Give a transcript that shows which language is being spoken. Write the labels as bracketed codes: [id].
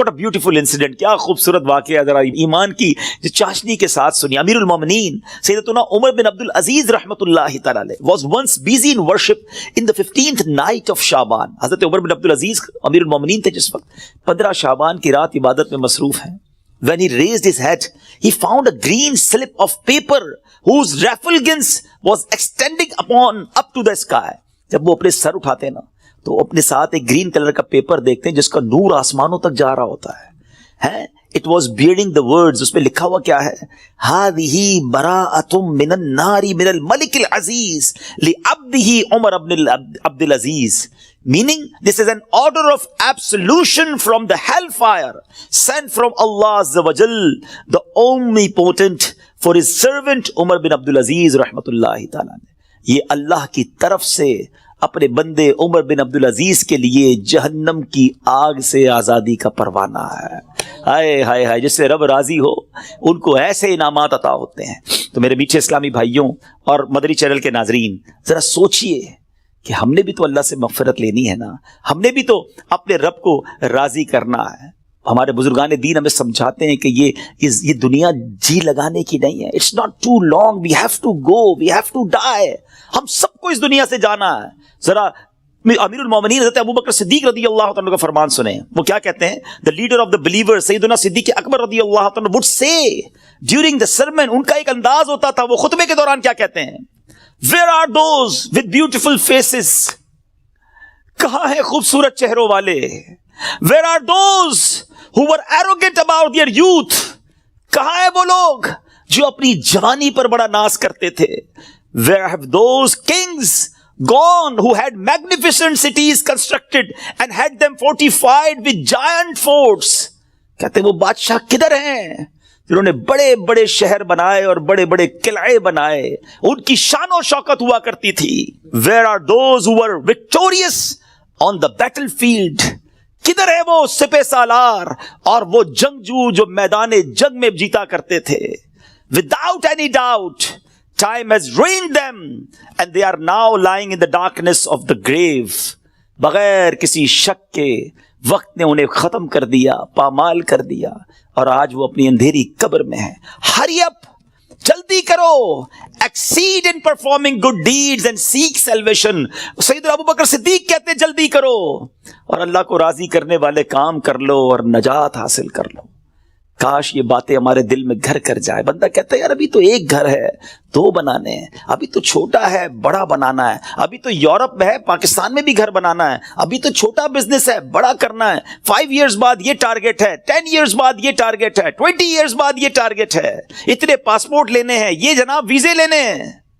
[en] What a beautiful incident, [ur] کیا خوبصورت واقعہ, ذرا ایمان کی جو چاشنی کے ساتھ سنی. [en] امیر المومنین سیدتنا عمر بن عبد العزیز رحمۃ اللہ تعالی علیہ was once busy in worship in the 15th night of Shaban. [ur] حضرت عمر بن عبد العزیز امیر المومنین تھے جس وقت 15 شعبان کی رات عبادت میں مصروف ہیں. [en] When he raised his head, he found a green slip of paper whose refulgence was extending up to the sky. [ur] جب وہ اپنے سر اٹھاتے ہیں نا تو اپنے ساتھ ایک گرین کلر کا پیپر دیکھتے ہیں جس کا نور آسمانوں تک جا رہا ہوتا ہے. [en] It was bearing the words, [ur] اس میں لکھا ہوا کیا ہے, [ar] هذه براءة من النار من الملك العزيز لعبده عمر بن عبد العزيز, [en] meaning this is an order of absolution from the hellfire sent from Allah Azza wa Jal, the omnipotent, for his servant Umar bin Abdul Aziz rahmatullahi ta'ala. [ur] یہ اللہ کی طرف سے اپنے بندے عمر بن عبد العزیز کے لیے جہنم کی آگ سے آزادی کا پروانہ ہے. ہائے ہائے ہائے, جس سے رب راضی ہو ان کو ایسے انعامات عطا ہوتے ہیں. تو میرے میٹھے اسلامی بھائیوں اور مدری چینل کے ناظرین, ذرا سوچئے کہ ہم نے بھی تو اللہ سے مغفرت لینی ہے نا, ہم نے بھی تو اپنے رب کو راضی کرنا ہے. ہمارے بزرگان دین ہمیں سمجھاتے ہیں کہ یہ دنیا جی لگانے کی نہیں ہے. [en] It's not too long, we have to go, we have to die. [ur] ہم سب کو اس دنیا سے جانا ہے. ذرا امیر المومنین حضرت ابو بکر صدیق رضی اللہ عنہ کا فرمان سنیں. وہ کیا کہتے ہیں؟ [en] the leader of the believers [ur] سیدنا صدیق اکبر رضی اللہ عنہ [en] would say during the sermon, [ur] ان کا ایک انداز ہوتا تھا, وہ خطبے کے دوران کیا کہتے ہیں, [en] where are those with beautiful faces, [ur] کہاں ہیں خوبصورت چہروں والے, [en] where are those who were arrogant about their youth, [ur] کہاں ہیں وہ لوگ جو اپنی جوانی پر بڑا ناز کرتے تھے, [en] where have those kings gone who had magnificent cities constructed and had them fortified with giant forts. [ur] کہتے ہیں وہ بادشاہ کدھر ہیں جنہوں نے بڑے بڑے شہر بنائے اور بڑے بڑے قلعے بنائے, ان کی شان و شوکت ہوا کرتی تھی. [en] Where are those who were victorious on the battlefield, [ur] کدھر ہے وہ سپہ سالار اور وہ جنگجو جو میدان جنگ میں جیتا کرتے تھے. [en] Without any doubt time has ruined them and they are now lying in the darkness of the grave. [ur] بغیر کسی شک کے وقت نے انہیں ختم کر دیا, پامال کر دیا, اور آج وہ اپنی اندھیری قبر میں ہیں. [en] Hurry up, [ur] جلدی کرو, [en] exceed in performing good deeds and seek salvation. [ur] سیدنا ابو بکر صدیق کہتے ہیں جلدی کرو اور اللہ کو راضی کرنے والے کام کر لو اور نجات حاصل کر لو. کاش یہ باتیں ہمارے دل میں گھر کر جائے. بندہ کہتا ہے یار ابھی تو ایک گھر ہے, دو بنانے ہیں, ابھی تو چھوٹا ہے بڑا بنانا ہے, ابھی تو یورپ میں ہے پاکستان میں بھی گھر بنانا ہے, ابھی تو چھوٹا بزنس ہے بڑا کرنا ہے, 5 ایئرز بعد یہ ٹارگٹ ہے, 10 ایئرز بعد یہ ٹارگٹ ہے, 20 ایئرز بعد یہ ٹارگٹ ہے, اتنے پاسپورٹ لینے ہیں, یہ جناب ویزے لینے ہیں.